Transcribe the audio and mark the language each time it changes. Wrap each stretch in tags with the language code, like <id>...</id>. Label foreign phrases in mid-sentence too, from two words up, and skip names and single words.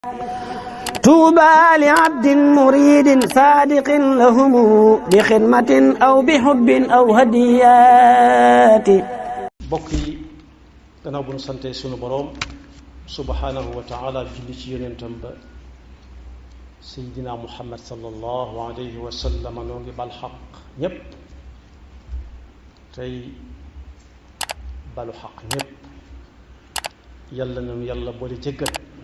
<ar>طوبى لعبد مريد صادق لهم بخدمة أو بحب أو هديات.</ar> <wo>bokk yi gannaaw bu nu sante sunu boroom</wo> <ar>سبحانه وتعالى</ar> <wo>julli ci yonentam ba seydina muhammad</wo> <ar>صلى الله عليه وسلم</ar> <wo>noo ngi bal xaq ñépp tey balu xaq ñépp yàlla nanu yàlla boole jéggal.</wo>